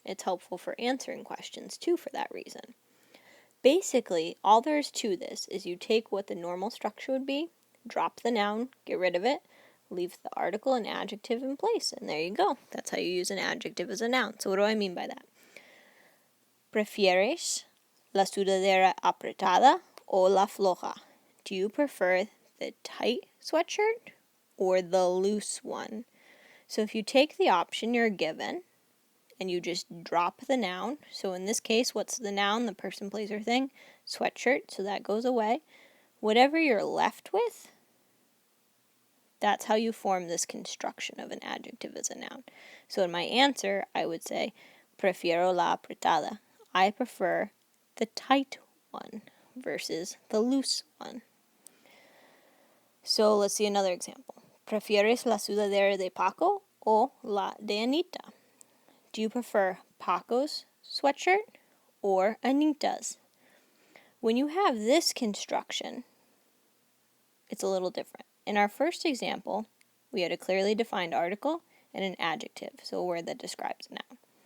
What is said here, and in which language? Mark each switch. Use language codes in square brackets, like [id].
[en] It's helpful for answering questions too for that reason. Basically, all there is to this is you take what the normal structure would be, drop the noun, get rid of it, leave the article and adjective in place, and there you go. That's how you use an adjective as a noun. So what do I mean by that? [es] ¿Prefieres la sudadera apretada o la floja? [en] Do you prefer the tight sweatshirt or the loose one? So if you take the option you're given and you just drop the noun, so in this case, what's the noun? The person, place, or thing? Sweatshirt, so that goes away. Whatever you're left with, that's how you form this construction of an adjective as a noun. So in my answer, I would say, [es] prefiero la apretada. [en] I prefer the tight one versus the loose one. So let's see another example. [es] ¿Prefieres la sudadera de Paco o la de Anita? [en] Do you prefer Paco's sweatshirt or Anita's? When you have this construction, it's a little different. In our first example, we had a clearly defined article and an adjective, so a word that describes a noun.